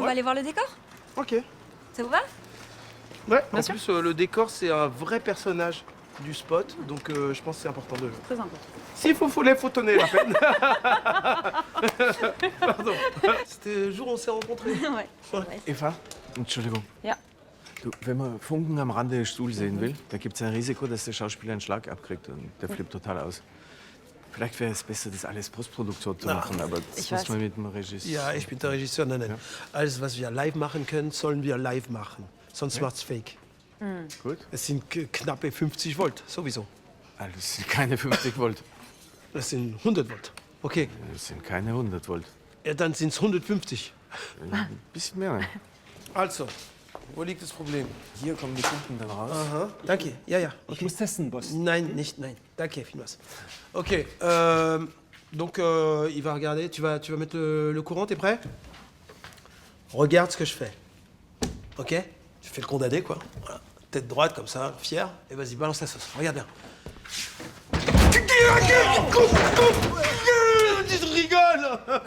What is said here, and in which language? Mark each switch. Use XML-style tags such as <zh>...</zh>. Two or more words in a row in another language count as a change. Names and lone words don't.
<fr>va aller voir le décor. Ok. Ça vous va? Ouais, en sûr. plus, le décor, c'est un vrai personnage du spot, donc je pense que c'est important de... Très important. S'il faut les photonner, la peine. Pardon. C'était le jour où on s'est rencontrés. Ouais.</fr> <de>Eva, Entschuldigung. Ja. Du, wenn man Funken am Rande des Stuhls sehen will, da gibt es ein Risiko, dass der Schauspieler einen Schlag abkriegt und der flippt total aus. Vielleicht wäre es besser, das alles Postproduktion zu machen, aber das Ich muss weiß. man mit dem Regisseur... Ja, ich bin der Regisseur. Nein, nein. Ja. Alles, was wir live machen können, sollen wir live machen. Sonst macht's fake. Gut. Es sind knappe 50 Volt, sowieso. Ah, das sind keine 50 Volt. Das sind 100 Volt. Okay. Das sind keine 100 Volt. Ja, dann sind's 150. Ein bisschen mehr. Also, wo liegt das Problem? Hier kommen die Funken dann raus. Aha. Danke. Ja, ja. Ich muss testen, Boss. Nein, nicht, nein. Danke, vielmals.</de> <fr>Ok, donc il va regarder, tu vas mettre le courant, t'es prêt? Regarde ce que je fais. Ok? Tu fais le condamné, quoi. Voilà. Tête droite, comme ça, fier, et vas-y, balance la sauce. Regarde bien. Tu rigoles!</fr>